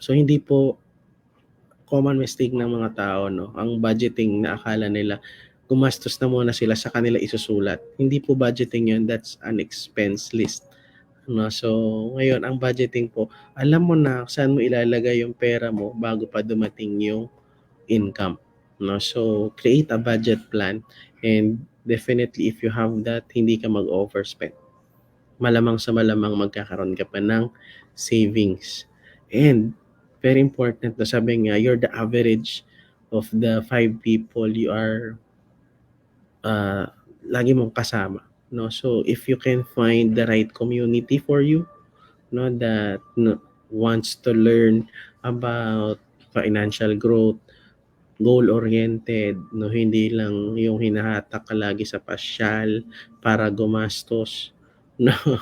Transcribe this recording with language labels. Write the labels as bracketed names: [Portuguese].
[Filipino] So hindi po [English] common mistake [Filipino] ng mga tao, no, ang budgeting na akala nila gumastos na muna sila sa kanila isusulat. Hindi po budgeting yun, [English] that's an expense list. [Filipino] No, so ngayon ang budgeting po, alam mo na saan mo ilalagay yung pera mo bago pa dumating yung income. [English] No, so create a budget plan and definitely if you have that, [Filipino] hindi ka mag-overspend. Malamang sa malamang magkakaroon ka pa ng savings. [English] And very important [Filipino] na sabi nga, [English] you're the average of the 5 people you are [Filipino] lagi mong kasama. [English] No? So if you can find the right community for you, no, that wants to learn about financial growth, goal-oriented, no, [Filipino] hindi lang yung hinahatak ka lagi sa pasyal para gumastos, [English] no.